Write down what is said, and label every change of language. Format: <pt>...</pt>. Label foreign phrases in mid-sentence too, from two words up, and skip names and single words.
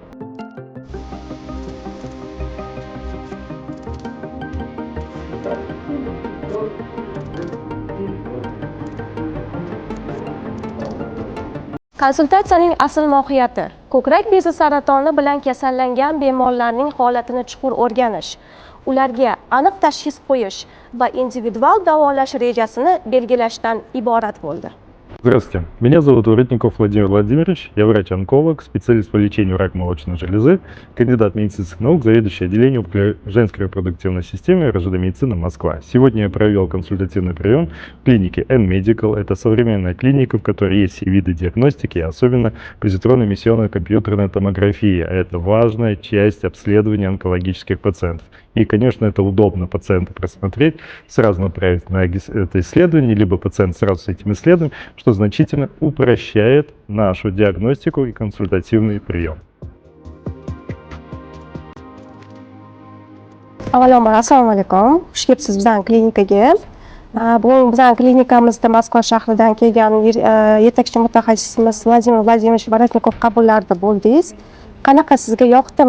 <uz>Konsultatsiyaning asl mohiyati ko'krak bezi saratoni bilan kasallangan bemorlarning holatini chuqur o'rganish, ularga aniq tashxis qo'yish va individual davolash rejasini belgilashdan iborat bo'ldi.</uz> <ru>Здравствуйте, меня зовут Воротников Владимир Владимирович, я врач-онколог, специалист по лечению рака молочной железы, кандидат медицинских наук, заведующий отделением женской репродуктивной системы РЖД медицина Москва. Сегодня я провел консультативный прием в клинике N-Medical. Это современная клиника, в которой есть все виды диагностики, особенно позитронно-эмиссионная компьютерная томография. Это важная часть обследования онкологических пациентов. И, конечно, это удобно пациента просмотреть, сразу направить на это исследование, либо пациент сразу с этим исследованием, что значительно упрощает нашу диагностику и консультативный прием.</ru> <uz>Avvalambor assalomu alaykum. Xush kelibsiz bizning klinikaga. Bugun bizning klinikamizda Moskva shahridan kelgan yetakchi mutaxassisimiz Vladimir Vladimirovich Baretnikov qabullarida bo'ldingiz. Qanaqa sizga yoqdimi?</uz>